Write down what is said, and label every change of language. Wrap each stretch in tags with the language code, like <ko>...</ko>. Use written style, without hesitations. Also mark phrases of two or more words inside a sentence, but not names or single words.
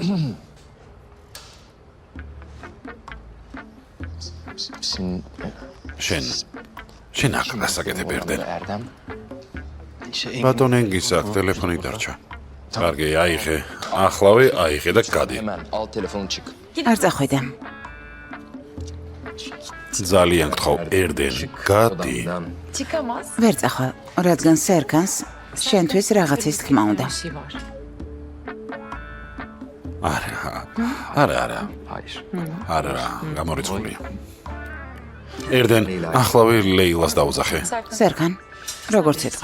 <tr>sin</tr> <ka>შენ აქ გასაკეთებ ერდენ.</ka> <tr>Erdem.</tr> <ka>ბატონ ენგის აქ ტელეფონი დარჩა. კარგი, აიღე. ახლავე აიღე და გადი.</ka> <tr>Hemen al telefonu çık.</tr> <ka>არ წახვიდე. ძალიან გთხოვ, ერდენ, გადი.</ka> <tr>Odamdan. Çıkamaz.</tr> <ka>ვერ წახვალ, რადგან სერქანს შენთვის რაღაცის თქმა უნდა.</ka> <tr>Bir şey var.</tr> <ka>არა.</ka> <tr>Hayır.</tr> <ka>არა, გამორიცხულია. ერდენ, ახლავე ლეილას დაუძახე. სერქან, როგორც იტყვე.</ka>